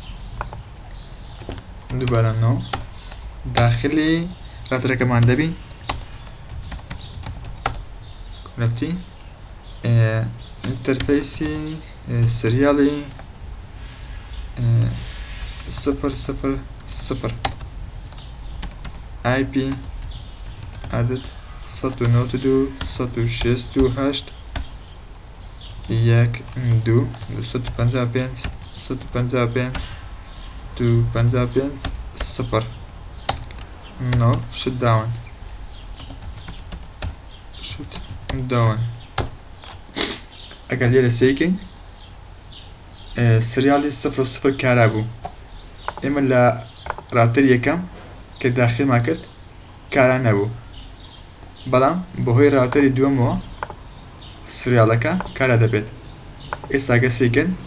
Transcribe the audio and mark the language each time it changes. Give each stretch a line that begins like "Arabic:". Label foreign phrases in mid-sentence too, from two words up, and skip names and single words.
Central Kurdish: دووبارە نۆ داخلی ڕاوتەرەکەمان دەبین رفتی ئینتەرفەیسی سریالی 000
English: IP added
Central Kurdish: 192.168 1 2 255 0
English: no shutdown
Central Kurdish: ئەگەر لێرە سیکەین سریالی 00 کارا بوو ئێمە لە ڕاوتەر یەکەم کە داخلمان کرد کارا نەبوو بەڵام بەهۆی ڕاوتەری دووەمەوە سریالەکە کارا دەبێت ئێستا گە سیکەن